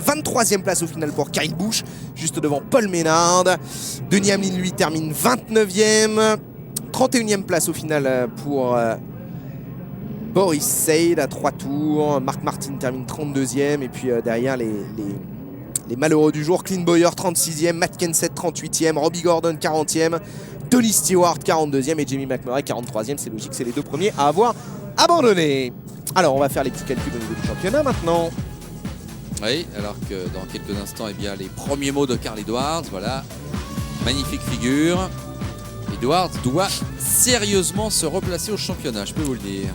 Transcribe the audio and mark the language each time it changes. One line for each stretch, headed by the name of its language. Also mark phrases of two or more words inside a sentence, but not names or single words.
French: 23e place au final pour Kyle Busch, juste devant Paul Menard. Denny Hamlin, lui, termine 29e. 31e place au final pour Boris Said à 3 tours. Mark Martin termine 32e. Et puis derrière les malheureux du jour, Clint Bowyer 36e, Matt Kenseth 38e, Robbie Gordon 40e, Tony Stewart 42e et Jamie McMurray 43e. C'est logique, c'est les deux premiers à avoir abandonné. Alors on va faire les petits calculs au niveau du championnat maintenant. Oui, alors que dans quelques instants, eh bien, les premiers mots de Carl Edwards. Voilà, magnifique figure. Edwards doit sérieusement se replacer au championnat, je peux vous le dire.